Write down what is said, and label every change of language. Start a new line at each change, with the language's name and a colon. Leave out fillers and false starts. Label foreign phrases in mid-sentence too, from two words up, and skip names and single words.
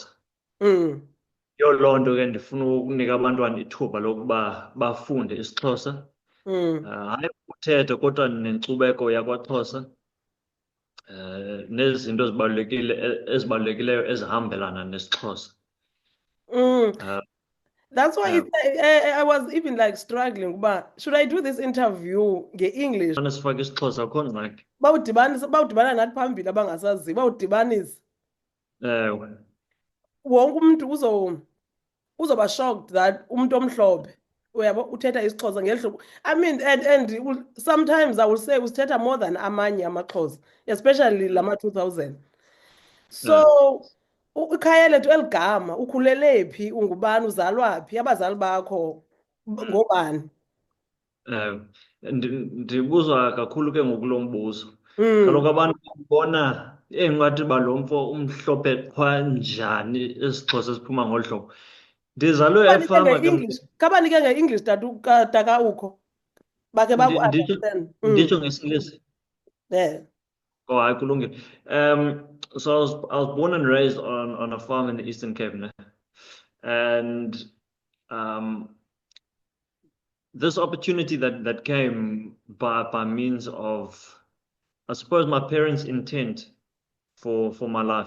Xhosa: Mm. Yiyo loo nto ke ndifuna ukunika abantwana ithuba lokuba bafunde isiXhosa. Mm. Hayi ukuthetha kodwa nenkcubeko yakwaXhosa, nezinto ezibalulekileyo ezihambelana nesiXhosa. Mm. Eh,
English: That's why eh, I was even like struggling. But should I do this interview nge-English?
Xhosa: Sifake isiXhosa akho ngxaki. Bawudibana nathi phambili abangasaziyo, bawudibanisa. Ewe. Wonke umuntu uzoba shocked that umuntu omhlophe uyabo uthetha isiXhosa ngeli hlobo.
English: I mean, and sometimes I will say usithetha more than
Xhosa: amanye amaXhosa,
English: especially lama 2000. eh,
Xhosa: So ikhaya lethu eligama ukhulele phi, ungubani, uzalwa phi, abazali bakho ngobani? ewe. Ndibuzwa kakhulu ke ngoku lo mbuzo. Mm. Kaloku abantu babona engathi uba lo mfo umhlophe qhwa njani isiXhosa esiphuma ngolu hlobo. Ndizalwe Kabanike efama ke nge-English, kabanike nge-English tata ukho bakhe nditsho baku-understand. nditsho ngesiNgesi.
English: Yeah.
Xhosa: Oh, hayi kulungile.
English: So I was born and raised on a farm in the Eastern Cape, ne? And um, this opportunity that came by means of, I suppose, my parents' intent for my life.